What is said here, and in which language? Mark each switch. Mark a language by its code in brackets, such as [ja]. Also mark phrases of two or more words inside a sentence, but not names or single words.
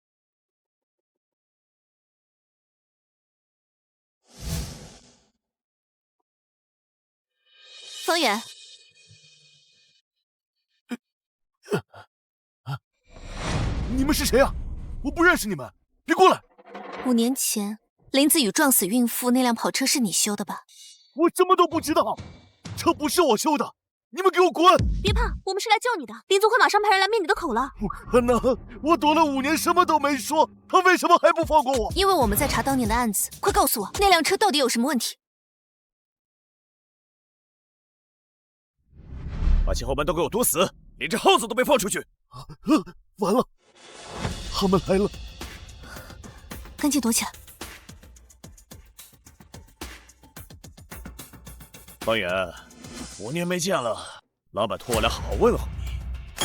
[zh] 方遠。你們是誰啊？我不認識你們，別過來！5年前，林子宇撞死孕婦那輛跑車是你修的吧？我什麼都不知道，車不是我修的，你們給我滾！別怕，我們是來救你的，林宗輝馬上派人來滅你的口了。不可能，我躲了5年，什麼都沒說，他為什麼還不放過我？因為我們在查當年的案子，快告訴我，那輛車到底有什麼問題？把前後門都給我堵死，連隻耗子都別放出去！完了，他們來了，趕緊躲起來！方遠，5年沒見了，老闆托我來好好問候你。